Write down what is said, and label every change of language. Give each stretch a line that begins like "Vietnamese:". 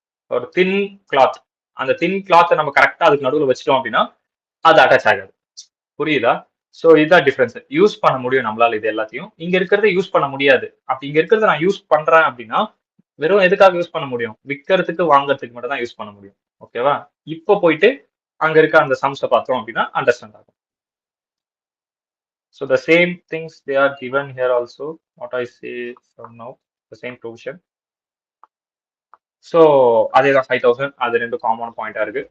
Tamil: ஒரு தின் கிளாத், அந்த தின் கிளாத்தை நம்ம கரெக்டா அதுக்கு நடுவில் வச்சிட்டோம் அப்படின்னா அது அட்டாச் ஆகாது. புரியுதா? சோ இதுதான் டிஃபரன்ஸ். யூஸ் பண்ண முடியும் நம்மளால இது எல்லாத்தையும், இங்க இருக்கிறத யூஸ் பண்ண முடியாது. அப்படி இங்க இருக்கிறத நான் யூஸ் பண்றேன் அப்படின்னா வெறும் எதுக்காக யூஸ் பண்ண முடியும்? விற்கிறதுக்கு வாங்குறதுக்கு மட்டும் தான் யூஸ் பண்ண முடியும். ஓகேவா? இப்போ போயிட்டு அங்க இருக்க அந்த சம்ஸை பார்த்தோம் அப்படின்னா அண்டர்ஸ்டாண்ட் ஆகும்.
English: So the same things they are given here also. What I say from now, the same provision.
Tamil: So அதேதான் 5000 அது ரெண்டு காமன் பாயிண்டா இருக்கு.